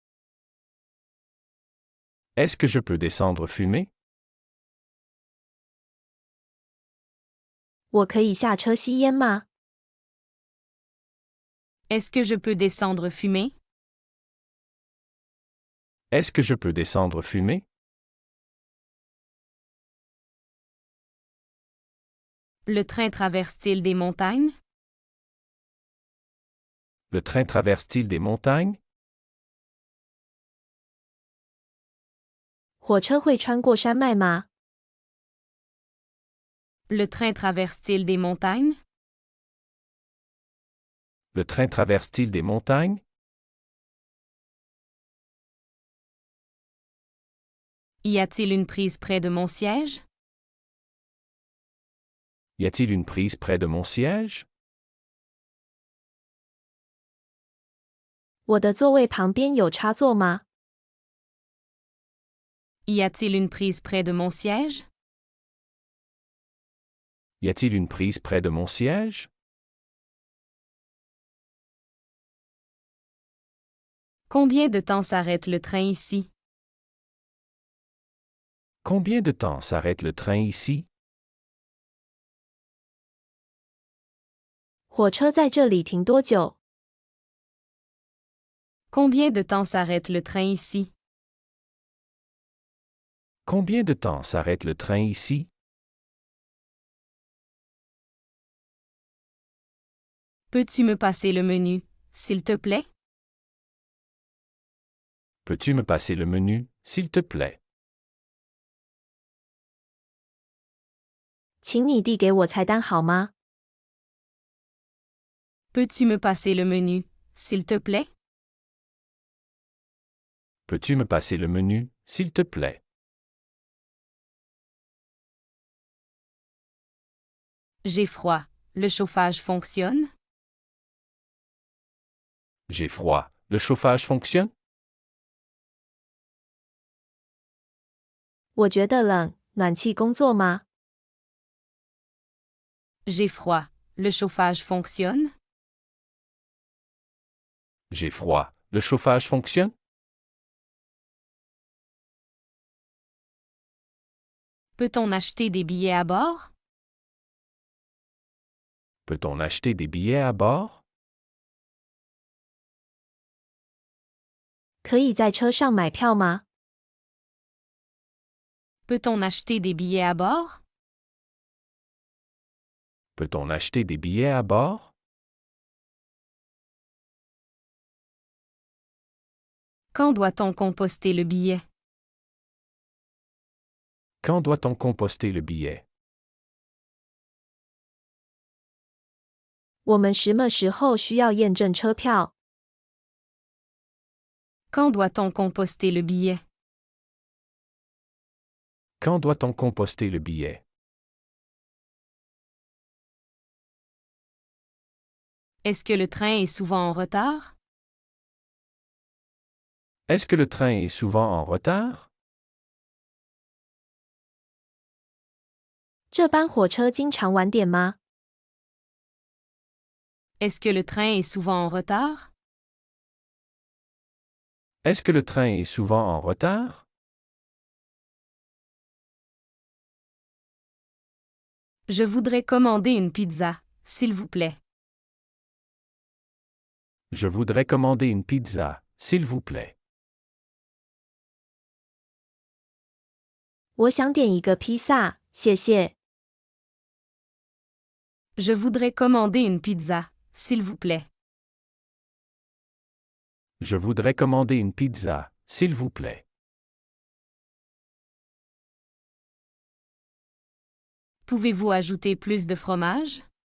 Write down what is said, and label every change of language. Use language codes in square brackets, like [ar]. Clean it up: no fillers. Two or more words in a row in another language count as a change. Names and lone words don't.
[fr] Est-ce que je peux descendre fumer? [zh] 我可以下车吸烟吗？ [fr] Est-ce que je peux descendre fumer? Est-ce que je peux descendre fumer? Le train traverse-t-il des montagnes? Le train traverse-t-il des montagnes? [zh] 火车会穿过山脉吗？ [fr] Le train traverse-t-il des montagnes? Le train traverse-t-il des montagnes? Y a-t-il une prise près de mon siège? Y a-t-il une prise près de mon siège? [zh] 我的座位旁边有插座吗？ [fr] Y a-t-il une prise près de mon siège? Y a-t-il une prise près de mon siège? Combien de temps s'arrête le train ici? Combien de temps s'arrête le train ici? [zh] 火车在这里停多久？ [fr] Combien de temps s'arrête le train ici? Combien de temps s'arrête le train ici? Peux-tu me passer le menu, s'il te plaît? Peux-tu me passer le menu, s'il te plaît? [zh] 请你递给我菜单好吗？ [fr] Peux-tu me passer le menu, s'il te plaît? Peux-tu me passer le menu, s'il te plaît? J'ai froid. Le chauffage fonctionne? J'ai froid. Le chauffage fonctionne? [zh] 我觉得冷，暖气工作吗？ [fr] J'ai froid. Le chauffage fonctionne? J'ai froid. Le chauffage fonctionne? Peut-on acheter des billets à bord? Peut-on acheter des billets à bord? [zh] 可以在车上买票吗？ [fr] Peut-on acheter des billets à bord? Peut-on acheter des billets à bord? Quand doit-on composter le billet? Quand doit-on composter le billet? [zh] 我们什么时候需要验证车票？ [fr] Quand doit-on composter le billet? Quand doit-on composter le billet? Est-ce que le train est souvent en retard? Est-ce que le train est souvent en retard? [zh] 这班火车经常晚点吗？ [fr] Est-ce que le train est souvent en retard? Est-ce que le train est souvent en retard? Je voudrais commander une pizza, s'il vous plaît. Je voudrais commander une pizza, s'il vous plaît. [zh] 我想点一个披萨，谢谢。 [fr] Je voudrais commander une pizza, s'il vous plaît. Je voudrais commander une pizza, s'il vous plaît. Pouvez-vous ajouter plus de fromage?